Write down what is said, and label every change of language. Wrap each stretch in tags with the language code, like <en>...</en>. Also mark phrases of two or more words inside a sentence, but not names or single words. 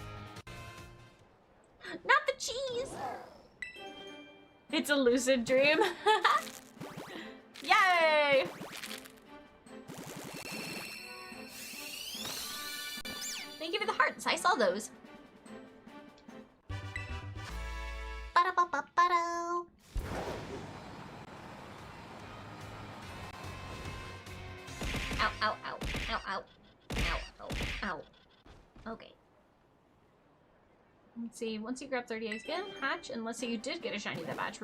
<en>Not the cheese. It's a lucid dream. Yay! Thank you for the hearts. I saw those. Ba-da-ba-ba-ba-do. Ow, ow, ow, ow, ow, ow, ow, ow. Okay. Let's see, once you grab 30 eggs again, hatch, and let's say you did get a shiny that batch.</en>